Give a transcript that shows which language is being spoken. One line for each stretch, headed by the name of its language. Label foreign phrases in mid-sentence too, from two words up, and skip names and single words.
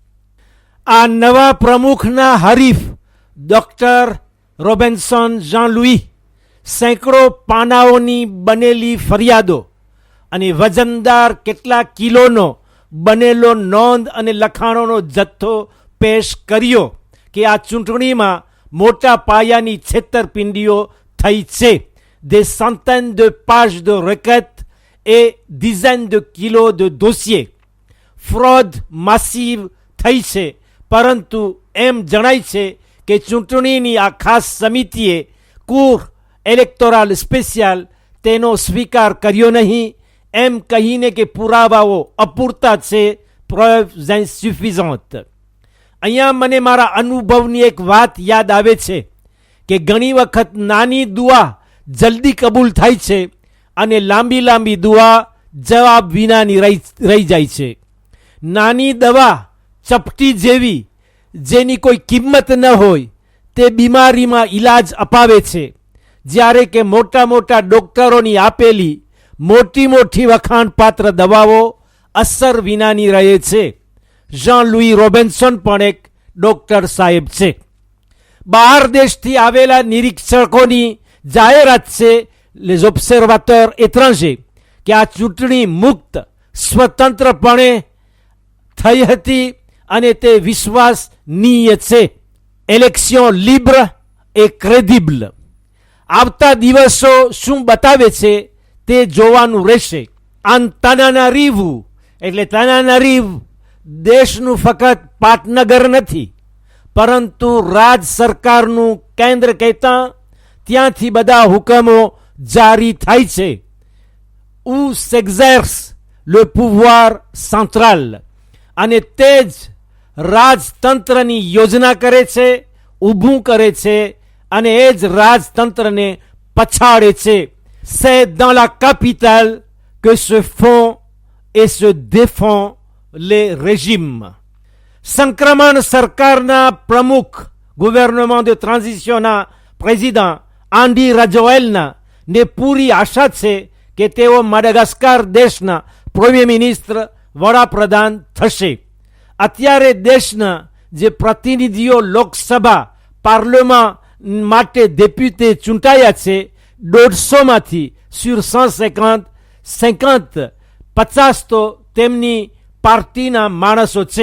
Gujarati: આ નવા પ્રમુખના હરીફ ડોક્ટર રોબિન્સન જાન-લુઈ સેંકડો પાનાઓની બનેલી ફરિયાદો અને વજનદાર કેટલા કિલોનો બનેલો નોંધ અને લખાણોનો જથ્થો પેશ કર્યો કે આ ચૂંટણીમાં મોટા પાયાની છેતરપિંડીઓ થઈ છે.
French: Des centaines de pages de requêtes et dizaines de kilos de dossiers. fraude massive
Gujarati: થઈ છે, પરંતુ એમ જણાય છે કે ચૂંટણીની આ ખાસ સમિતિએ
French: cour électorale spéciale
Gujarati: તેનો સ્વીકાર કર્યો નહીં, એમ કહીને કે પુરાવાઓ અપૂરતા છે,
French: preuves insuffisantes.
Gujarati: અહીંયા મને મારા અનુભવની એક વાત યાદ આવે છે કે ઘણી વખત નાની દુઆ જલ્દી કબૂલ થાય છે અને લાંબી લાંબી દુઆ જવાબ વિનાની રહી જાય છે. નાની દવા ચપટી જેવી જેની કોઈ કિંમત ન હોય તે બીમારીમાં ઈલાજ અપાવે છે, જ્યારે કે મોટા મોટા ડોક્ટરોની આપેલી મોટી મોટી વખાણપાત્ર દવાઓ અસર વિનાની રહે છે. જાન-લુઈ રોબિન્સન પણ એક ડોક્ટર સાહેબ છે. બહાર દેશથી આવેલા નિરીક્ષકોની જાહેરાત છે
French: les observateurs étrangers
Gujarati: કે આ ચૂંટણી મુક્ત સ્વતંત્રપણે થઈ હતી અને તે વિશ્વાસનીય છે.
French: élection libre et crédible.
Gujarati: આવતા દિવસો શું બતાવે છે તે જોવાનું રહેશે. તાનાનારીવુ એટલે તાનાનારીવ દેશનું ફક્ત પાટનગર નથી, પરંતુ રાજ સરકારનું કેન્દ્ર કહેતા ત્યાંથી બધા હુકમો જારી થાય છે.
French: où s'exerce le pouvoir central.
Gujarati: અને તે જ રાજતંત્રની યોજના કરે છે, ઊભું કરે છે અને એ જ રાજતંત્રને પછાડે છે.
French: c'est dans la capitale que se font et se défend les régimes.
Gujarati: સંક્રમણ સરકારના પ્રમુખ
French: gouvernement de transition
Gujarati: ના પ્રેસિડન્ટ આન્ડી રાજોએલના ને પૂરી આશા છે કે તેઓ મડગાસ્કાર દેશના
French: premier ministre
Gujarati: વડાપ્રધાન થશે. અત્યારે દેશના જે પ્રતિનિધિઓ લોકસભા પાર્લામેન્ટ માટે ડેપ્યુટે ચૂંટાયા છે 150માંથી sur 150 તો તેમની પાર્ટીના માણસો છે.